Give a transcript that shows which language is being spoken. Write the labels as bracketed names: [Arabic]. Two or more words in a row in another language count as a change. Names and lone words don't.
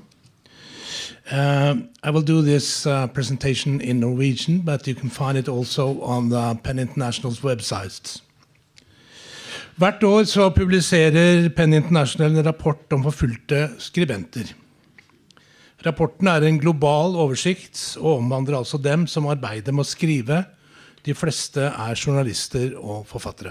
[English] I will do this presentation in Norwegian, but you can find it also on the PEN Internationals websites. [Norwegian] Hvert år så publiserer PEN International en rapport om forfulgte skribenter. Rapporten er en global oversikt og omhandler altså dem som arbeider med å skrive. De fleste er journalister og forfattere.